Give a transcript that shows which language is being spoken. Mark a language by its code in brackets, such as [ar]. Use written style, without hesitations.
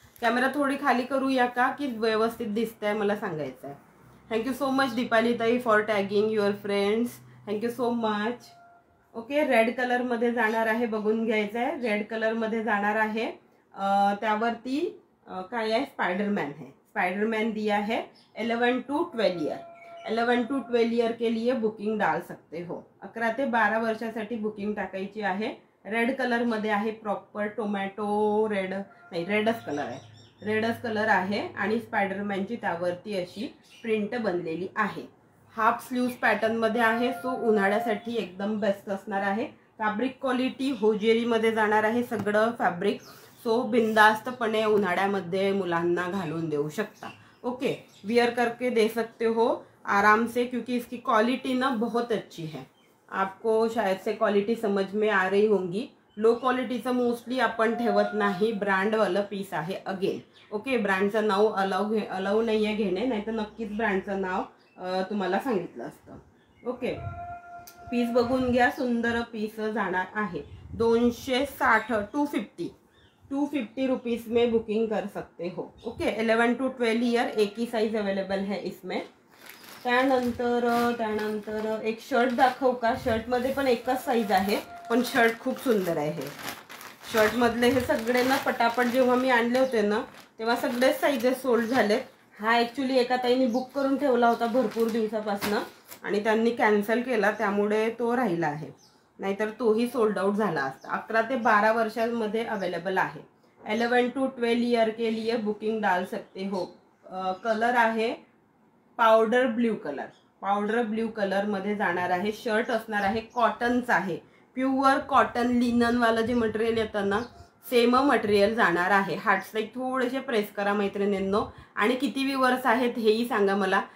[mr] Camera थोडी खाली करूया का, की व्यवस्थित दिसतंय मला सांगायचं आहे. [en] Thank you so much Deepali tai for tagging your friends. Thank you so much. Okay. [mr] Red colour मध्ये जाणार आहे, बघून घ्यायचं आहे. रेड कलर मध्ये जाणार आहे. त्यावरती काय आहे, स्पाइडरमैन है. [hi] स्पाइडरमैन दिया है. 11 टू 12 ईयर. 11 टू 12 ईयर के लिए बुकिंग डाल सकते हो. [mr] 11 ते 12 वर्षासाठी बुकिंग टाकायची आहे. रेड कलर मध्ये आहे, प्रॉपर टोमॅटो रेड नाही, रेडच कलर आहे. रेडच कलर आहे आणि स्पाइडरमॅनची त्यावरती अशी प्रिंट बनलेली आहे. हाफ स्लीव्स पॅटर्न मध्ये आहे. सो उन्हाळ्यासाठी एकदम बेस्ट असणार आहे. फॅब्रिक क्वालिटी होजेरी मध्ये जाणार आहे सगळं फॅब्रिक. सो बिंदास्तपणे उन्हाळ्यामध्ये मुलांना घालून देऊ शकता. ओके. [hi] वियर करके दे सकते हो आराम से, क्योंकि इसकी क्वालिटी ना बहुत अच्छी है. आपको शायद से क्वालिटी समझ में आ रही होंगी। [mr] लो क्वालिटीचं मोस्टली आपण ठेवत नाही, ब्रँडवालं पीस आहे अगेन। ओके, ब्रँडचं नाव अलाउ नाही आहे घेणे, नाही तर नक्कीच ब्रँडचं नाव तुम्हाला सांगितलं असतं। ओके, पीस बघून घ्या, सुंदर पीस जाणार आहे। [hi] 260 250 रुपीस में बुकिंग कर सकते हो। ओके, 11 to 12 ईयर एक ही साइज अवेलेबल है इसमें। [mr] त्यानंतर एक शर्ट दाखवू का? शर्टमध्ये पण एकच साइज आहे, पण शर्ट खूप सुंदर आहे। हे शर्टमधले हे सगळे ना पटापट जेव्हा मी आणले होते ना तेव्हा सगळेच साइजेस सोल्ड झाले। हा ॲक्च्युली एका ताईने बुक करून ठेवला होता भरपूर दिवसापासून आणि त्यांनी कॅन्सल केला, त्यामुळे तो राहिला आहे, नाहीतर तोही सोल्ड आउट झाला असता। 11 ते 12 वर्षांमध्ये अवेलेबल आहे। [hi] 11 to 12 ईयर के लिए बुकिंग डाल सकते हो। [mr] कलर आहे पावडर ब्ल्यू कलर मध्ये जाणार आहे। शर्ट असणार आहे कॉटनचा आहे, प्युअर कॉटन लिनन वाला जे मटेरियल येतं ना सेम मटेरियल जाणार आहे। हार्ट्स लाईक थोडेसे प्रेस करा मैत्रिणींनो, आणि किती व्ह्यूअर्स आहेत हेही सांगा मला।